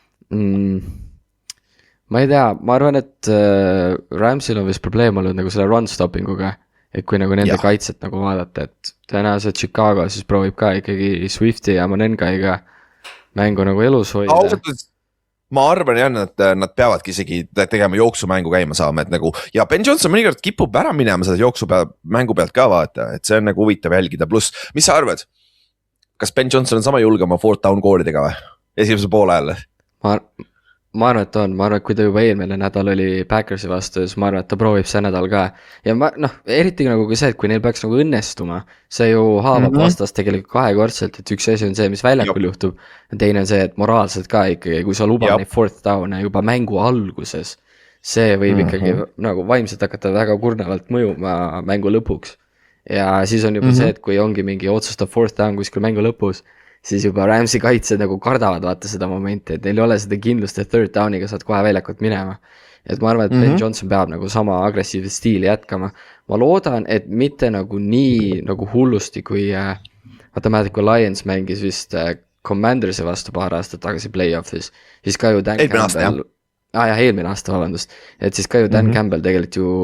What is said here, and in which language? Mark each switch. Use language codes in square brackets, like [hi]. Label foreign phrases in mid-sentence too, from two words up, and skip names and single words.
[et] Ma ei tea, ma arvan, et Ramsey'l on vist probleem olnud nagu selle [en] run stoppinguga, [et] et kui nagu nende kaitset nagu vaadata, et tõenäoliselt Chicago siis proovib ka ikkagi Swifti ja Monengaiga mängu nagu elus hoida. Ma arvan jah, nad peavadki isegi tegema jooksumängu käima saama, et nagu ja Ben Johnson mõnikord kipub ära minema selle mängu pealt ka vaata, et see on nagu huvitav jälgida, pluss, mis sa arvad? Kas Ben Johnson on sama julge oma [en] fourth down [et] koolidega või? Esimese poole ajal? Ma arvan, et on, ma arvan, et kui ta juba eelmine nädal oli Packersi vastu, siis ma arvan, et ta proovib see nädal ka. Ja eriti nagu see, et kui neil peaks nagu õnnestuma, see ju haavab vastast tegelikult kahekordselt, et üks asi on see, mis väljakul juhtub. Teine on see, et moraalselt ka ikkagi, kui sa lubad neid [en] fourth down'e [et] juba mängu alguses, see võib ikkagi nagu vaimselt hakata väga kurnavalt mõjuma mängu lõpuks. Ja siis on juba see, et kui ongi mingi otsustav [en] fourth down [et] kuskil mängu lõpus, siis juba Ramsey kaitsed nagu kardavad vaata seda momenti, et neil ei ole seda kindlust, et [en] third downiga [et] saad kohe väljakut minema. Et ma arvan, et Ben Johnson peab nagu sama agressiivset stiili jätkama. Ma loodan, et mitte nagu nii nagu hullusti, kui vaata mäletad, kui Lions mängis vist Commandersi vastu paar aastat tagasi play-off'is, siis ka ju Dan Campbell, eelmine aasta, vabandust, et siis ka ju Dan Campbell tegelikult